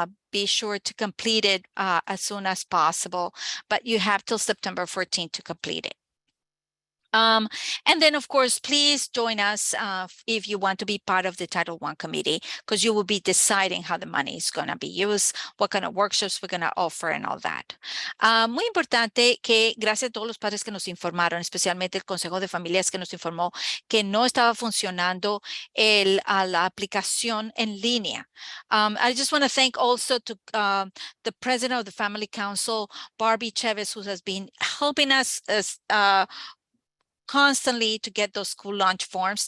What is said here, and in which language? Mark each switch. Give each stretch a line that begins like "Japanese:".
English: Be sure to complete it as soon as possible, but you have till September 14th to complete it. And then, of course, please join us if you want to be part of the Title I committee, because you will be deciding how the money is going to be used, what kind of workshops we're going to offer and all that.
Spanish: Muy importante que gracias a todos los padres que nos informaron, especialmente el Consejo de Familias que nos informó que no estaba funcionando la aplicación en línea.
English: I just want to thank also to the president of the Family Council, Barbie Chavez, who has been helping us constantly to get those school lunch forms.